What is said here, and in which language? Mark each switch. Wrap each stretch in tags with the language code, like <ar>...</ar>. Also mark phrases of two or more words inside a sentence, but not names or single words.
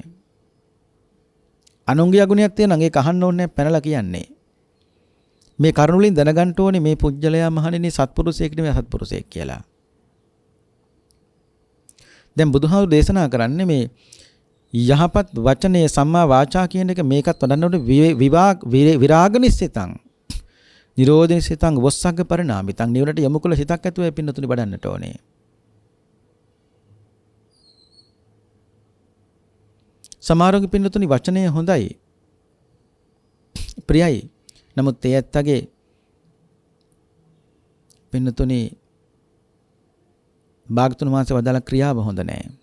<si>අනුන්ගේ අගුණයක් තියෙනවා නම් ඒක අහන්න ඕනේ නැහැ පැනලා කියන්නේ. මේ කරුණ වලින් දැනගන්න ඕනේ මේ පුජ්‍යලයා මහණෙනි සත්පුරුෂයෙක් නෙවෙයි අසත්පුරුෂයෙක් කියලා. දැන් බුදුහාමුදුරු දේශනා කරන්නේ මේ යහපත් වචනේ සම්මා වාචා කියන එක මේකත් වඩන්නකොට</si> <pi>විරාග නිස්සිතං නිරෝධ නිස්සිතං වස්සග්ග පරිණාමිතං</pi> <si>නිවනට යොමු කළ හිතක් ඇතුවේ පින්නතුනි වඩන්නට ඕනේ. සමහරවගේ පින්නතුනි වචනය හොඳයි ප්‍රියයි. නමුත් ඒ ඇත්තගේ පින්නතුනි භාගතුන් වහන්සේ වදාළ ක්‍රියාව හොඳ නැහැ.</si>